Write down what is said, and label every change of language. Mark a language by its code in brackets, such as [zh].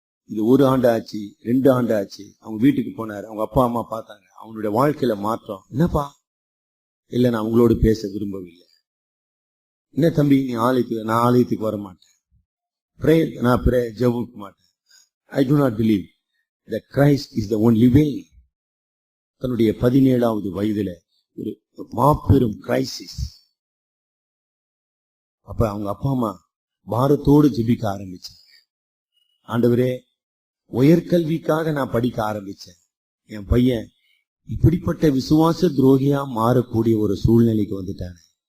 [ta] இது 1 ஆண்டு ஆச்சு, 2 ஆண்டு ஆச்சு. அவங்க வீட்டுக்கு போனார். அவங்க அப்பா அம்மா பார்த்தாங்க. அவனுடைய வாழ்க்கையில மாற்றம். என்னப்பா? இல்ல, நான் அவங்களோடு பேச விரும்பவில்லை. என்ன தம்பி, நீ நான் ஆலயத்துக்கு வர மாட்டேன், நான் ஜெபிக்க மாட்டேன். [en] I do not believe that Christ is the only way. [ta] தன்னுடைய 17வது வயதுல ஒரு மாபெரும் கிரைசிஸ். அப்ப அவங்க அப்பா அம்மா பாரத்தோடு ஜெபிக்க ஆரம்பிச்சாங்க. ஆண்டவரே, உயர்கல்விக்காக நான் படிக்க ஆரம்பிச்சேன், என் பையன் இப்படிப்பட்ட விசுவாச துரோகியா மாறக்கூடிய ஒரு சூழ்நிலைக்கு வந்துட்டானே,